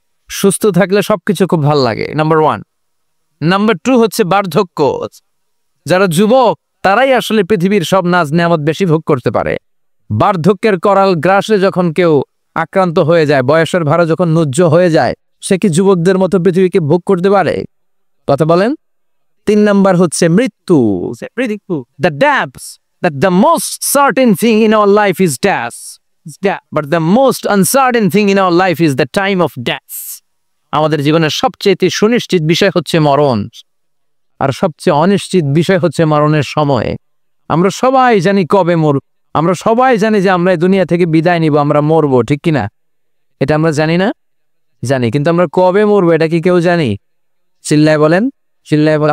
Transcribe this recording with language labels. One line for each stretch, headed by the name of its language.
Bangla: সুস্থ থাকলে সবকিছু খুব ভালো লাগে, নাম্বার 1। নাম্বার 2 হচ্ছে বার্ধক্য। যারা যুবক তারাই আসলে পৃথিবীর সব নাজ নেয়ামত বেশি ভোগ করতে পারে। বার্ধক্যের করাল গ্রাসে যখন কেউ আক্রান্ত হয়ে যায়, বয়সের ভাড়া যখন নুজ্জ হয়ে যায়, সে কি যুবকদের মতো পৃথিবীকে ভোগ করতে পারে? কথা বলেন। 3 নাম্বার হচ্ছে মৃত্যু।
English: The death, that the most certain thing in our life is death. But the most uncertain thing in our life is the time of death.
Bangla: আমাদের জীবনের সবচেয়ে সুনিশ্চিত বিষয় হচ্ছে মরণ, আর সবচেয়ে অনিশ্চিত বিষয় হচ্ছে মরণের সময়। আমরা সবাই জানি কবে মরব, আমরা সবাই জানি যে আমরা এই দুনিয়া থেকে বিদায় নিব, আমরা মরবো, ঠিক কিনা? এটা আমরা জানি না? জানি, কিন্তু আমরা কবে মরবো এটা কি কেউ জানি? চিল্লায় বলেন, চিল্লায় বলেন।